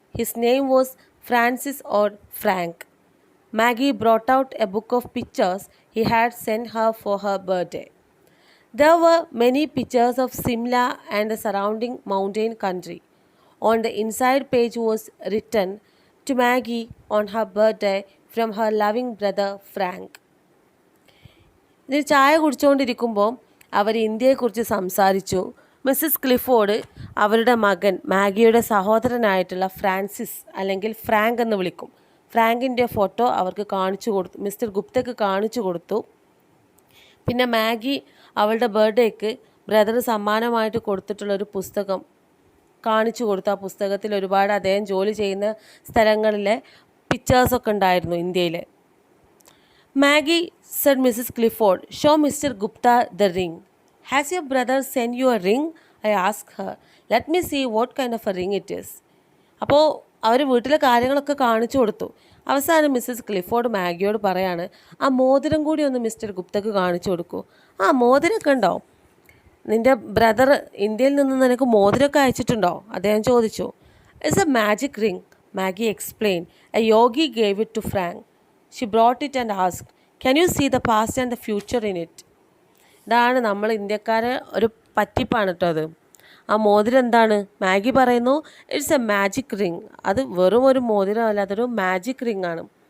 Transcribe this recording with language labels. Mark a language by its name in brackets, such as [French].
[English] His name was Francis or Frank. Maggie brought out a book of pictures he had sent her for her birthday. There were many pictures of Simla and the surrounding mountain country. On the inside page was written, to Maggie on her birthday from her loving brother Frank. [Malayalam] ഇതിൽ ചായ കുടിച്ചുകൊണ്ടിരിക്കുമ്പോൾ അവർ ഇന്ത്യയെക്കുറിച്ച് സംസാരിച്ചു. Mrs Clifford അവരുടെ മകൻ മാഗിയുടെ സഹോദരനായിട്ടുള്ള Francis അല്ലെങ്കിൽ Frank എന്ന് വിളിക്കും, ഫ്രാങ്കിൻ്റെ photo അവർക്ക് കാണിച്ചു കൊടുത്തു, മിസ്റ്റർ ഗുപ്തയ്ക്ക് കാണിച്ചു കൊടുത്തു. പിന്നെ മാഗി അവളുടെ ബർത്ത്ഡേക്ക് ബ്രദർ സമ്മാനമായിട്ട് കൊടുത്തിട്ടുള്ളൊരു പുസ്തകം കാണിച്ചു കൊടുത്തു. ആ പുസ്തകത്തിൽ ഒരുപാട് അദ്ദേഹം ജോലി ചെയ്യുന്ന സ്ഥലങ്ങളിലെ പിക്ചേഴ്സൊക്കെ ഉണ്ടായിരുന്നു ഇന്ത്യയിലെ. [English] Maggie, said Mrs. Clifford, show Mr. Gupta the ring. Has your brother sent you a ring? I asked her. Let me see what kind of a ring it is. [Malayalam] അപ്പോൾ അവർ വീട്ടിലെ കാര്യങ്ങളൊക്കെ കാണിച്ചു കൊടുത്തു. അവസാനം മിസ്സസ് ക്ലിഫോർഡ് മാഗിയോട് പറയാണ്, ആ മോതിരം കൂടി ഒന്ന് മിസ്റ്റർ ഗുപ്തക്ക് കാണിച്ചു കൊടുക്കൂ. ആ മോതിരമൊക്കെ ഉണ്ടോ? നിൻ്റെ ബ്രദർ ഇന്ത്യയിൽ നിന്ന് നിനക്ക് മോതിരമൊക്കെ അയച്ചിട്ടുണ്ടോ? അദ്ദേഹം ചോദിച്ചു. [English] It's a magic ring, Maggie explain. A yogi gave it to Frank. She brought it and asked, can you see the past and the future in it? [Malayalam] ഇതാണ് നമ്മൾ ഇന്ത്യക്കാരെ ഒരു പറ്റിപ്പാണ് കേട്ടോ അത്. ആ മോതിരം എന്താണ്? മാഗി പറയുന്നു, [English] It's a magic ring. [Malayalam] അത് വെറും ഒരു മോതിരമല്ല, അതൊരു മാജിക് റിംഗ് ആണ്.